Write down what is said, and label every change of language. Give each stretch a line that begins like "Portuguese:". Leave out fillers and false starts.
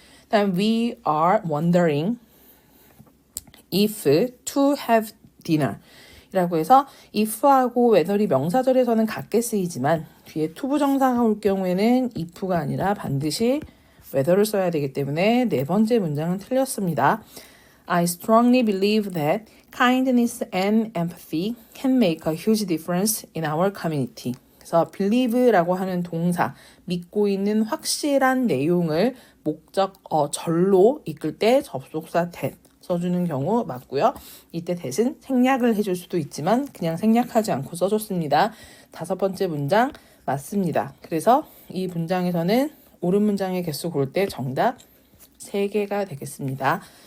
Korean: 다음
English: we are wondering if to have dinner
Korean: 이라고 해서 if하고 whether이 명사절에서는 같게 쓰이지만 뒤에 투부정사가 올 경우에는 if가 아니라 반드시 whether를 써야 되기 때문에 네 번째 문장은 틀렸습니다.
English: I strongly believe that kindness and empathy can make a huge difference in our community.
Korean: 그래서 believe라고 하는 동사, 믿고 있는 확실한 내용을 절로 이끌 때 접속사 that 써주는 경우 맞고요. 이때 that은 생략을 해줄 수도 있지만 그냥 생략하지 않고 써줬습니다. 다섯 번째 문장 맞습니다. 그래서 이 문장에서는 옳은 문장의 개수 고를 때 정답 3개가 되겠습니다.